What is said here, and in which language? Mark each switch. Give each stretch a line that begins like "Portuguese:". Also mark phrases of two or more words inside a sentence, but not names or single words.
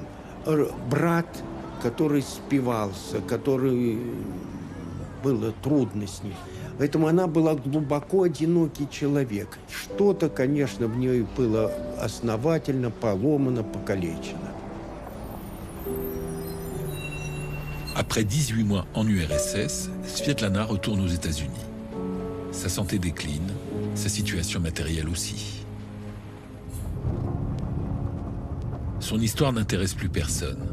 Russian: Брат, который спивался, который было трудно с ним. Поэтому она была глубоко одинокий человек. Что-то, конечно, в ней было основательно поломано, покалечено.
French: Après 18 mois en URSS, Svetlana retourne aux États-Unis. Sa santé décline, sa situation matérielle aussi. Son histoire n'intéresse plus personne.